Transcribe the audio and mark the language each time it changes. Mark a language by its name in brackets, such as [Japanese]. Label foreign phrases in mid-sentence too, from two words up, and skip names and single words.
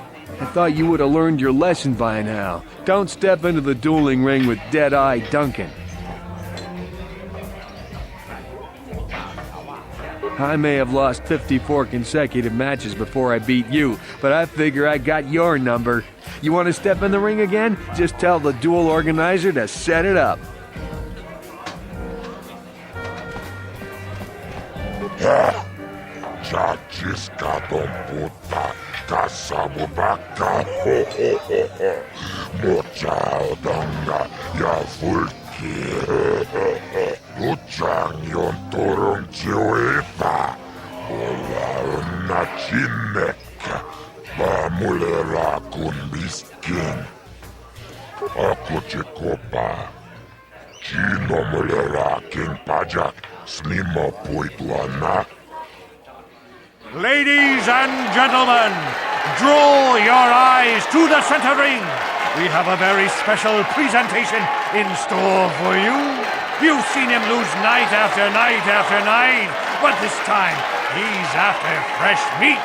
[English] I thought you would have learned your lesson by now. Don't step into the dueling ring with Deadeye Duncan. I may have lost 54 consecutive matches before I beat you, but I figure I got your number. You want to step in the ring again? Just tell the duel organizer to set it up. Chachiska don puta, kasabu baka, ho ho ho ho. Mocha odanga, ya fulki, Uchang yon turung chiwita, Ola unna chinneka, Bamulela kun biskin. Aku chikopa, Chino mulera king pajak, Snimo puituana. Ladies and gentlemen, draw your eyes to the center ring. We have a very special presentation in store for you. You've seen him lose night after night after night, but this time he's after fresh meat.